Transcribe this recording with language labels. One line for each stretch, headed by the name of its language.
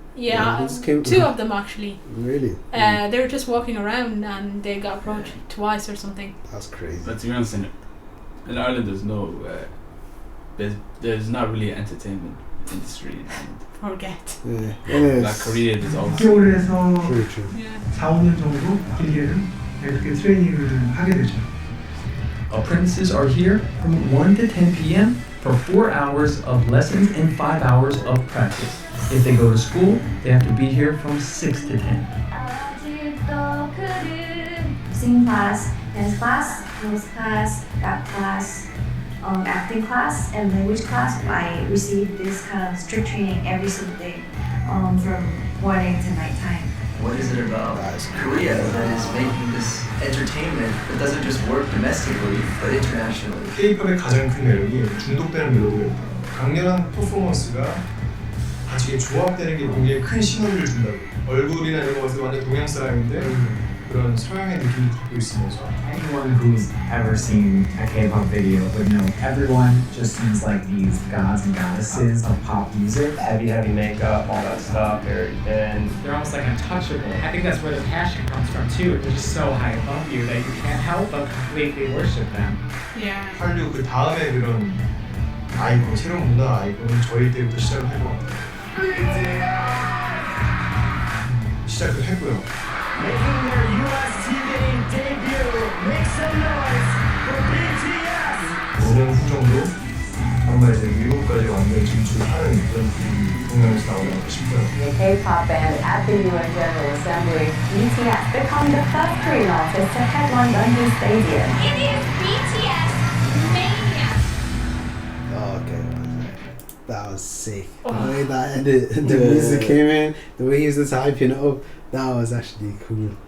English: Yeah, two of them actually. Really? They were just walking around and they got approached twice or something. That's crazy. But to be honest, in Ireland, there's no, there's not really an entertainment industry in Ireland. Forget. Like Korea, there's always.
Korean: 학교에서 4-5년 정도 길게는 이렇게 트레이닝을 하게 되죠.
English: Apprentices are here from 1 to 10 p.m. for 4 hours of lessons and 5 hours of practice. If they go to school, they have to be here from 6 to 10. Singing class, dance class, music class, rap class, acting class, and language class. I receive this kind of strict training every single day from morning to nighttime. What is it about Korea that is making this entertainment that doesn't just work domestically but internationally?
Korean: K-팝의 가장 큰 매력이 중독되는 멜로디입니다. 강렬한 퍼포먼스가 같이 이게 조합되는 게 굉장히 큰 시너지를 준다고. 얼굴이나 이런 것을 완전 동양 사람인데 그런 서양의 느낌을 갖고 있으면서.
English: Anyone who's ever seen a K-pop video would know everyone just seems like these gods and goddesses of pop music. Heavy makeup, all that stuff, very thin. They're almost like untouchable. I think that's where the passion comes from too. They're just so high above you that you can't help but completely worship them. Yeah.
Korean: 한류 그 다음에 그런 아이콘, 새로운 문화 아이콘은 저희 때부터 시작을 할 것 같아요. 시작을 했고요.
English: Making their US TV debut, make some noise for BTS!
Korean: 5년 후 정도 정말 이제 미국까지 완전 진출하는 그런 동양에서 나오지 않을까 싶어요.
English: The K-pop band at the UN General Assembly, BTS become the first Korean artist to headline London Stadium. It is BTS Mania! Oh, okay. That was sick. The way that the music came in, the way he was just hyping it up, that was actually cool.